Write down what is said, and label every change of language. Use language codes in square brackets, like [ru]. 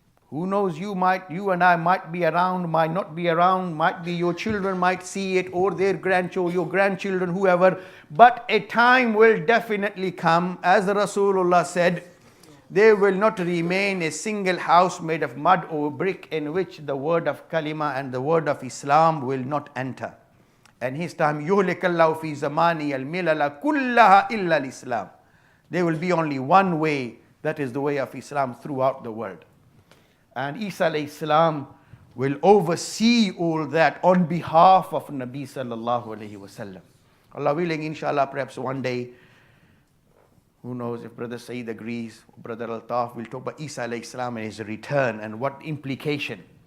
[en] Who knows, you and I might be around, might not be around, might be your children might see it, or their grandchildren, your grandchildren, whoever. But a time will definitely come, as Rasulullah said, there will not remain a single house made of mud or brick in which the word of kalima and the word of Islam will not enter. And his time, [ar] يُهْلِكَ اللَّهُ فِي زَمَانِهِ الْمِلَلَ كُلَّهَا إِلَّا الْإِسْلَامِ. [en] There will be only one way, that is the way of Islam throughout the world. And Isa alayhi salam will oversee all that on behalf of Nabi sallallahu alayhi wasallam. Allah willing, inshallah, perhaps one day, who knows, if Brother Saeed agrees, Brother Altaf will talk about Isa alayhi salam and his return and what implication.